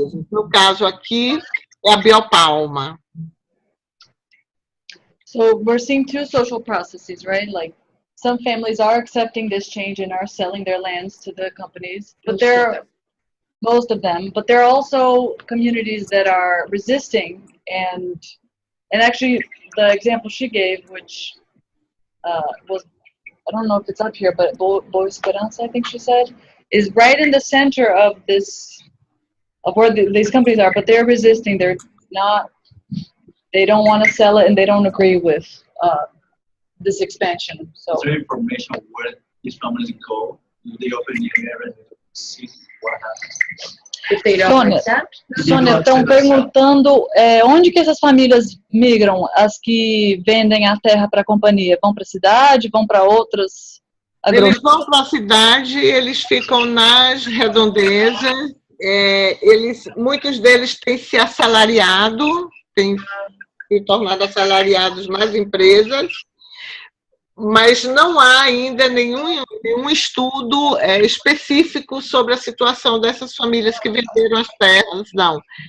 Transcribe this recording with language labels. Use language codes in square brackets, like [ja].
[pt] No caso aqui, é a Biopalma. [en] So we're seeing two social processes, right? Like some families are accepting this change and are selling their lands to the companies, but most of them, but there are also communities that are resisting, and actually the example she gave, which was, I don't know if it's up here, but Boa Esperança, I think she said, is right in the center of this, of where these companies are, but they're resisting. They're not, they don't want to sell it, and they don't agree with this expansion. So is there information of where these families go? Do they open the area to see what happens? If they don't accept? [pt] Sônia, estão perguntando onde que essas famílias migram, as que vendem a terra para a companhia? Vão para a cidade, vão para outras? Eles vão para a cidade, eles ficam nas redondezas, muitos deles têm se assalariado, têm se tornado assalariados nas empresas, mas não há ainda nenhum estudo específico sobre a situação dessas famílias que venderam as terras, não.